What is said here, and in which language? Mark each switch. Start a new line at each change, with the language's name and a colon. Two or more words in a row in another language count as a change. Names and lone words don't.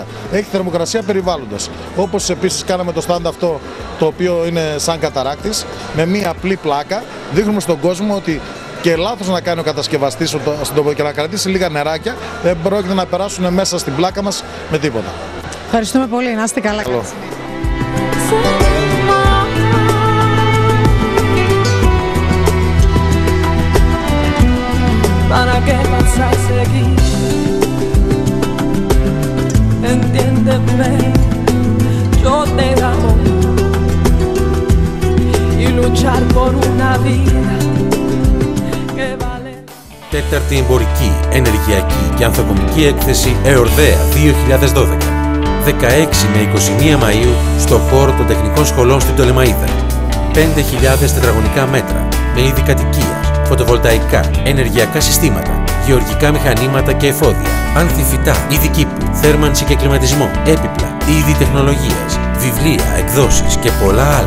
Greek: Έχει θερμοκρασία περιβάλλοντος. Όπως επίσης κάναμε το stand αυτό, το οποίο είναι σαν καταράκτης, με μια απλή πλάκα. Δείχνουμε στον κόσμο ότι και λάθος να κάνει ο κατασκευαστής και να κρατήσει λίγα νεράκια, δεν πρόκειται να περάσουν μέσα στην πλάκα μας με τίποτα. Ευχαριστούμε πολύ, να είστε καλά.
Spanish: ¿Para qué vas a seguir? Entiéndeme, yo te amo y luchar por una vida que vale.
Greek: Τέταρτη εμπορική, ενεργειακή και ανθοκομική έκθεση ΕΟΡΔΕΑ 2012. 16 με 21 Μαΐου στο χώρο των Τεχνικών Σχολών στην Πτολεμαΐδα. 5.000 τετραγωνικά μέτρα με είδη κατοικίας, φωτοβολταϊκά, ενεργειακά συστήματα, γεωργικά μηχανήματα και εφόδια, ανθιφυτά, είδη κήπου, θέρμανση και κλιματισμό, έπιπλα, είδη τεχνολογίας, βιβλία, εκδόσεις και πολλά άλλα.